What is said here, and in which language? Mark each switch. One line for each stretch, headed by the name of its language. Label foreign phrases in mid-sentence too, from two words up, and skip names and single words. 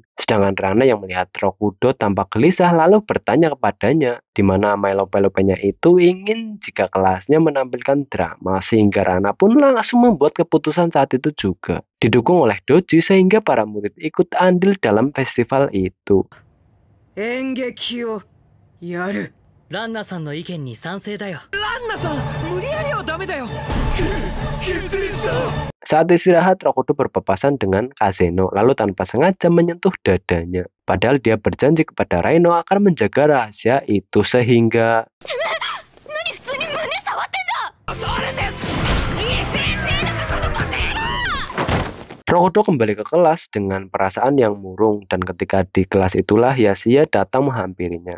Indonesian: Sedangkan Rana yang melihat Rokudo tampak gelisah lalu bertanya kepadanya, di mana Lope-Lopenya itu ingin jika kelasnya menampilkan drama, sehingga Rana pun langsung membuat keputusan saat itu juga. Didukung oleh Doji sehingga para murid ikut andil dalam festival itu.
Japanese: 演劇をやる。ランナさんの意見に賛成だよ。ランナさん、無理やりはダメだよ。決定した。
Indonesian: Saat istirahat, Rokudo berpapasan dengan Kaseno lalu tanpa sengaja menyentuh dadanya. Padahal dia berjanji kepada Reino akan menjaga rahasia itu sehingga Rokudo kembali ke kelas dengan perasaan yang murung dan ketika di kelas itulah Yasuya datang menghampirinya.